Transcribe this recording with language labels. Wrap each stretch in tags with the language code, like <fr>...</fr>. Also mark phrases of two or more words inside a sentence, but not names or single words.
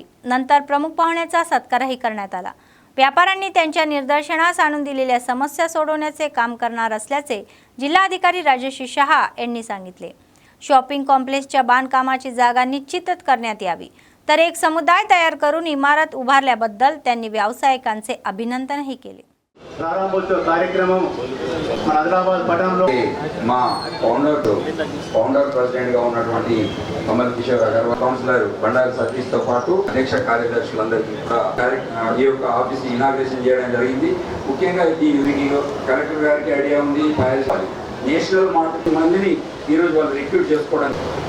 <mr>नंतर प्रमुख पाहुण्याचा सत्कारही करण्यात आला. व्यापाऱ्यांनी त्यांच्या निदर्शनास आणून दिलेल्या समस्या सोडवण्याचे काम करणार असल्याचे जिल्हाधिकारी राजेश शहा यांनी सांगितले.</mr> <en>shopping complexच्या</en> <mr>बांधकामाची जागा निश्चित करण्यात यावी, तर एक समुदाय तयार करून इमारत उभारल्याबद्दल त्यांनी व्यावसायिकांचे अभिनंदनही केले.</mr> <te>ప్రారంభోత్సవ కార్యక్రమం మన ఆదిలాబాద్ పట్టణంలో మా</te> <en>founder presidentగా</en> <te>ఉన్నటువంటి కమల్ కిషోర్ అగర్వాల్, కౌన్సిలర్ బండారు సతీష్తో పాటు అధ్యక్ష కార్యదర్శులందరికీ కూడా ఈ యొక్క</te> <en>office inauguration</en> <te>చేయడం జరిగింది. ముఖ్యంగా ఈ యూనిటీలో కలెక్టర్ గారికి ఐడియా ఉంది,</te> <en>national market</en> <te>మందిని ఈరోజు వాళ్ళు రిక్రూట్ చేసుకోవడానికి.</te>